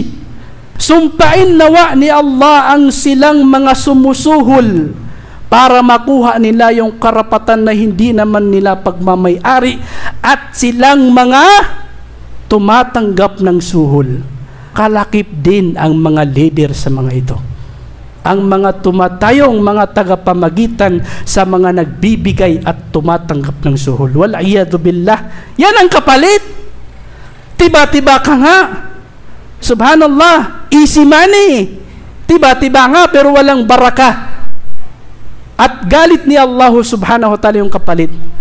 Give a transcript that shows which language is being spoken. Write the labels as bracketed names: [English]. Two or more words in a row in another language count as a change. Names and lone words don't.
[Filipino] Sumpain nawa ni Allah ang silang mga sumusuhol para makuha nila yung karapatan na hindi naman nila pagmamay-ari, at silang mga tumatanggap ng suhol. Kalakip din ang mga leader sa mga ito. Ang mga tumatayong mga tagapamagitan sa mga nagbibigay at tumatanggap ng suhol. [Arabic] والعياذ بالله. [Filipino] Yan ang kapalit. Tiba-tiba ka nga. [English] Subhanallah, easy money. [Filipino] Tiba-tiba nga pero walang barakah. At galit ni Allah [Arabic] سبحانه وتعالى [Filipino] yung kapalit.